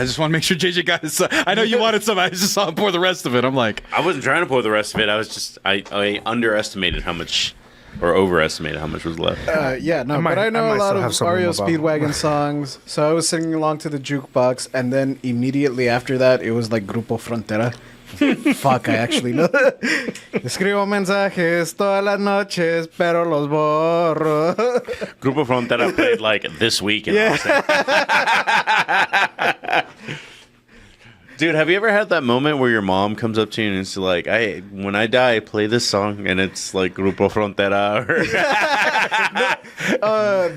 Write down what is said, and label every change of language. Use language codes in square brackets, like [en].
[en] I just want to make sure JJ got his. I know you wanted some. I just saw him pour the rest of it. I'm like, I wasn't trying to pour the rest of it. I was just I underestimated how much, or overestimated how much was left. yeah, no, but I know a lot of REO Speedwagon songs. So I was singing along to the jukebox, and then immediately after that, it was like Grupo Frontera. Fuck, I actually know. [es] Escribo mensajes todas las noches, pero los borro. [en] Grupo Frontera played like this week in Austin. Dude, have you ever had that moment where your mom comes up to you and it's like, when I die, play this song, and it's like Grupo Frontera?